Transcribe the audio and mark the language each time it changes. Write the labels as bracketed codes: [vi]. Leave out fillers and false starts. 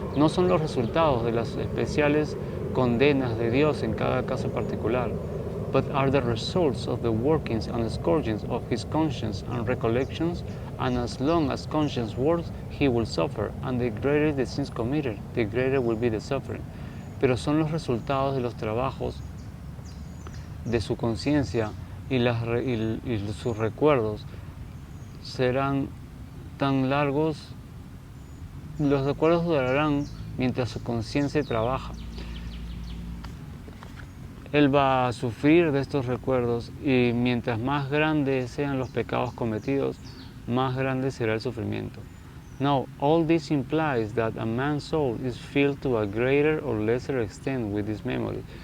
[es] No son los resultados de las especiales condenas de Dios en cada caso particular, [en] but are the results of the workings and scourgings of his conscience and recollections, and as long as conscience works, he will suffer, and the greater the sins committed, the greater will be the suffering. [es] Pero son los resultados de los trabajos de su conciencia y sus recuerdos serán tan largos, los recuerdos durarán mientras su conciencia trabaja. Él va a sufrir de estos recuerdos y mientras más grandes sean los pecados cometidos, más grande será el sufrimiento. [en] Now, all this implies that a man's soul is filled to a greater or lesser extent with this memory.